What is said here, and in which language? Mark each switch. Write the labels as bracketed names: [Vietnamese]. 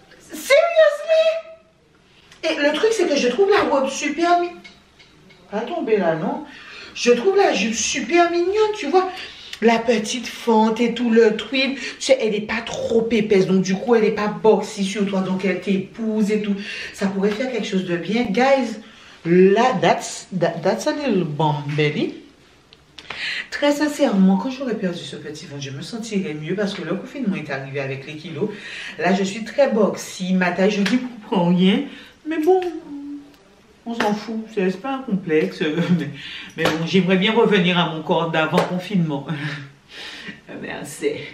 [English] Seriously? [French] Et le truc, c'est que je trouve la robe super mignonne. Pas tomber là, non? Je trouve la jupe super mignonne, tu vois. La petite fente et tout le tweed. Tu sais, elle n'est pas trop épaisse. Donc, du coup, elle n'est pas boxy sur toi. Donc, elle t'épouse et tout. Ça pourrait faire quelque chose de bien. [English] Guys, là, that's a little bomb belly. [French] Très sincèrement, quand j'aurais perdu ce petit ventre, je me sentirais mieux parce que le confinement est arrivé avec les kilos. Là, je suis très boxy. Ma taille, je dis pour rien. Mais bon, on s'en fout. C'est pas un complexe. Mais bon, j'aimerais bien revenir à mon corps d'avant confinement. Merci.